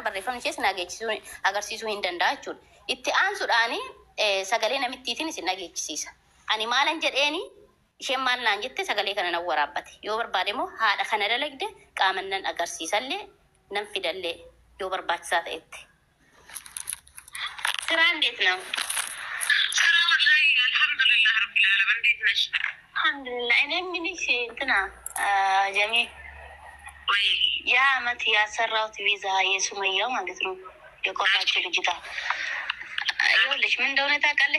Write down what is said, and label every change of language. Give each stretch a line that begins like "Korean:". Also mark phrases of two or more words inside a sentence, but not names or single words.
Oromo: Barreeffamni ishees na agarsiisuu hin danda'a jechuudha. Itti aansuudhaani sagalee namittiitiin isin dhageechisiisa. Ani maalan jedheeni isheen maal naan jette sagalee kana nan waraabbate. Yoo barbaade immoo haadha kana dalagde qaaman nan agarsiisallee nan fidallee yoo barbaachisaa ta'etti.
Amharic: ስራ እንዴት ነው? ስራ
Arabic: والله الحمد لله رب العالمين።
Amharic: እንዴት ነሽ? አልሐምዱሊላህ። እኔ ምንሽ እንትና ጀሚ ወይ ያ አመት ያሰራሁት ቪዛ የሱመያው ማለት ነው የቆራችው ልጅታ ይኸውልሽ ምን እንደሆነ ታውቃለሽ?